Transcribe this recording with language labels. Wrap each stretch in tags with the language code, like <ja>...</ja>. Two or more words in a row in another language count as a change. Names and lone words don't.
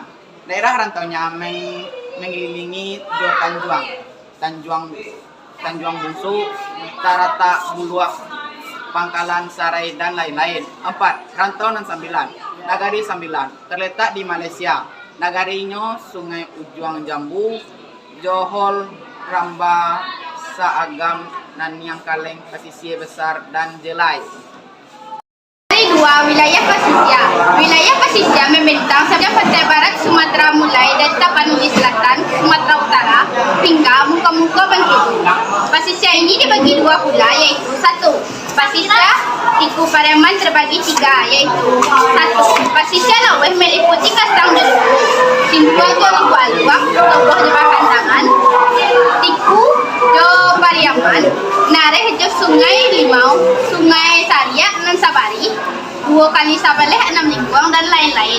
<id>Daerah rantaunya mengelilingi Jo Tanjuang Busu, Tarata Buluak, Pangkalan Sarai, dan lain-lain. 4. Rantau Nan Sambilan. Nagari Sambilan terletak di Malaysia. Nagarinya Sungai Ujuang Jambu, Johol, Ramba, Saagam, Nanyang Kaleng, Pasisir Besar, dan Jelai. Dua, wilayah Pasisir. Wilayah Pasisir membentang sejak pantai barat Sumatera mulai dari Tapanuli Selatan, Sumatera Utara, hingga muka-muka Bengkulu. Pasisir ini dibagi dua pula, yaitu satu, Pasisir Tiku Pariaman terbagi tiga, yaitu satu, Pasisir Laweh meliputi Kastang Jelulu, Simpuan Jo Lubuak, Toboh Jo Pakandangan, Tiku Jo Pariaman, Nareh Jo Sungai Limau, Sungai Saria, Nan Sabari, Dua Kali Sabaleh, Enam Lingkuang, dan lain-lain.</id>